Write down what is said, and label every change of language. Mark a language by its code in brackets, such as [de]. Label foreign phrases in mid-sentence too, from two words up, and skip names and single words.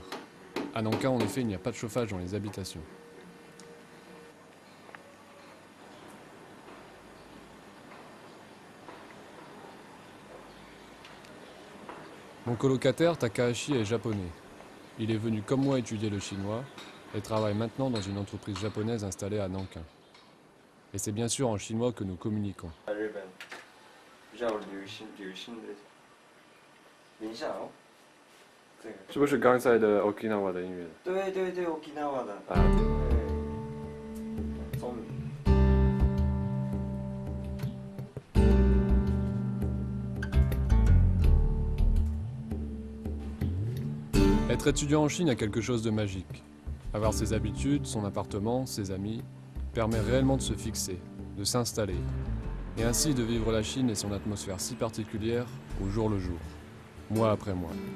[fr] À Nankin, en effet, il n'y a pas de chauffage dans les habitations. Mon colocataire Takahashi est japonais. Il est venu comme moi étudier le chinois et travaille maintenant dans une entreprise japonaise installée à Nankin. Et c'est bien sûr en chinois que nous communiquons. [zh] C'est 不是刚才的 Okinawa 的音乐？对对对 ，Okinawa 的。啊。聪明。 [fr] Être étudiant en Chine a quelque chose de magique. Avoir ses habitudes, son appartement, ses amis, permet réellement de se fixer, de s'installer, et ainsi de vivre la Chine et son atmosphère si particulière au jour le jour, mois après mois.